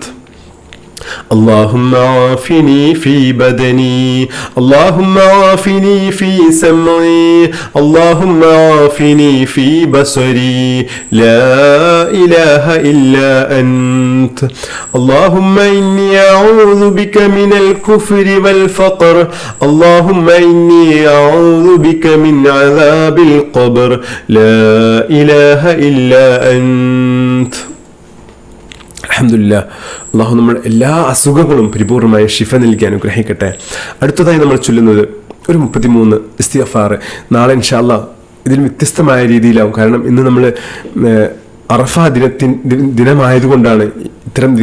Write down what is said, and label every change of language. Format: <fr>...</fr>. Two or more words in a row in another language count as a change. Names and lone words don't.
<ar>اللهم عافني في بدني اللهم عافني في سمعي اللهم عافني في بصري لا إله إلا أنت اللهم إني أعوذ بك من الكفر والفقر اللهم إني أعوذ بك من عذاب القبر لا إله إلا أنت.</ar> <ml>അൽഹംദുലില്ലാ, അള്ളാഹു നമ്മൾ എല്ലാ അസുഖങ്ങളും പരിപൂർണമായ ശിഫ നൽകി അനുഗ്രഹിക്കട്ടെ. അടുത്തതായി നമ്മൾ ചൊല്ലുന്നത് ഒരു 33 ഇസ്തിഗ്ഫാർ. നാളെ</ml> <ar>إن شاء الله</ar> <ml>ഇതിൽ വ്യത്യസ്തമായ രീതിയിലാവും. കാരണം ഇന്ന് നമ്മൾ അറഫ ദിനമായതുകൊണ്ടാണ്</ml>